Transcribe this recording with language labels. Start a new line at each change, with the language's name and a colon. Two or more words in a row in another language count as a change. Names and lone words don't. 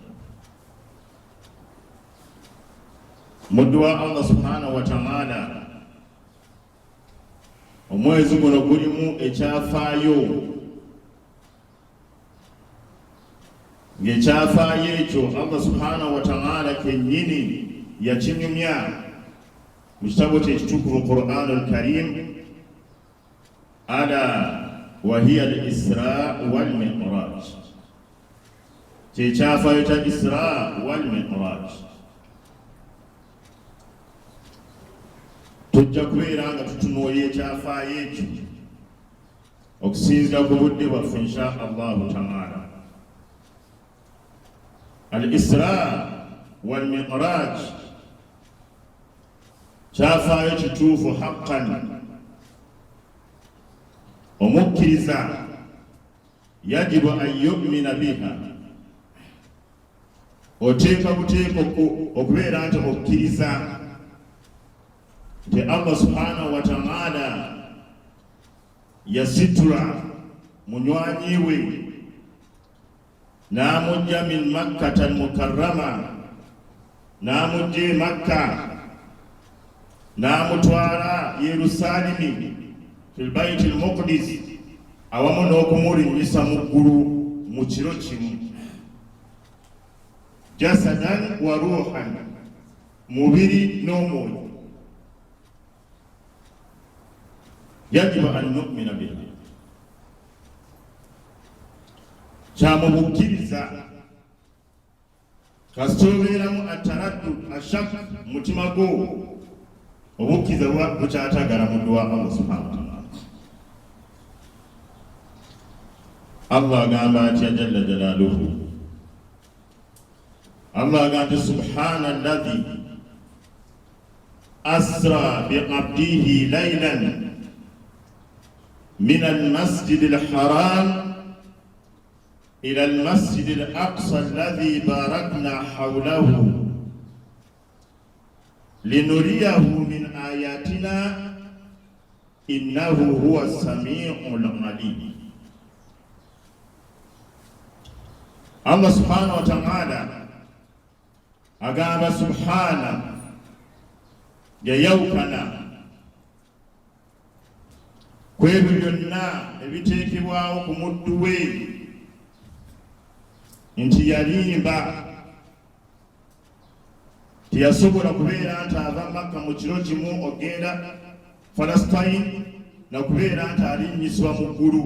Ganda: Muddu wa
Arabic: الله سبحانه وتعالى,
Ganda: omwezi guno gulimu ekyafaayo, ng'ekyafaayo ekyo
Arabic: الله سبحانه وتعالى
Ganda: kennyini yakinyumya mu kitabo kye ekitukuvu Qur'anul Karim.
Arabic: Ala وهي الإسراء والمعراج.
Ganda: mi'raj kyekyafaayo kya Isra wal Mi'raj. Tujja kubeera nga tutunuulira ekyafaayo ekyo okusinziira ku budde bwaffe
Arabic: إن شاء الله تعالى.
Ganda: Al-Isra wal Mi'raj kyafaayo kituufu haqqan. Omukkiriza yajibu
Arabic: أن يؤمن بها,
Ganda: oteeka buteeka okubeera nti okkiriza nti
Arabic: الله سبحانه وتعالى
Ganda: yasitula munywanyi we n'amujja
Arabic: من مكة المكرمة,
Ganda: n'amujja Makka n'amutwala Yerusaalimi
Arabic: في البيت المقدس,
Ganda: awamu n'okumulinnyisa mu ggulu mu kiro kimu,
Arabic: جسدا وروحا,
Ganda: mubiri n'omwoyo. Yajibu
Arabic: أن نؤمن به,
Ganda: kyamubukkiriza kasita obeeramu
Arabic: أتردد الشك
Ganda: mutima gwo, obukkiriza bukyatagala mu dduwa
Arabic: الله سبحانه وتعالى.
Ganda: Allah agamba atya
Arabic: جل جلاله,
Ganda: Allah agamba
Arabic: سبحان الذي أسرى بعبده ليلا من المسجد الحرام إلى المسجد الأقصى الذي باركنا حوله لنريه من آياتنا إنه هو السميع العليم. الله سبحانه وتعالى
Ganda: agamba subhana yayawukana kwebyo byonna ebiteekebwawo ku muddu we nti yalimba, teyasobola kubeera nti ava Makka mu kiro kimu ogenda Falasitine na kubeera nti alinnyisibwa mu ggulu.